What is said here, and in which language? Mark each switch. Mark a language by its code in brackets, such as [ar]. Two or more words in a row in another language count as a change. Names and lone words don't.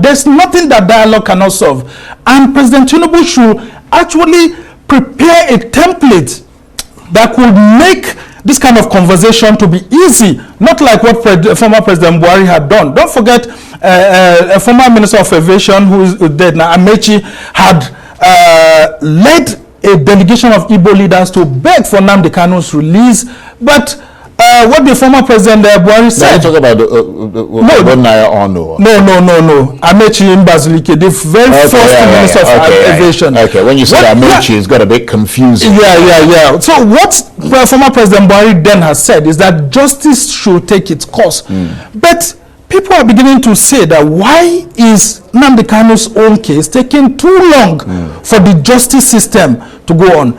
[en] There's nothing that dialogue cannot solve. And President Tinubu should actually prepare a template that could make this kind of conversation to be easy, not like what former President Buhari had done. Don't forget, a former Minister of Aviation who is dead now, Amechi, had led a delegation of Igbo leaders to beg for Nnamdi Kanu's release. But what the former President Buhari said... Now you talk about No. Amechi in Bazilike, the very first Minister of Aviation. Okay, when you say Amechi, it's got a bit confusing. Yeah. So what former President Buhari then has said is that justice should take its course. But people are beginning to say that why is Nnamdi Kanu's own case taking too long for the justice system to go on?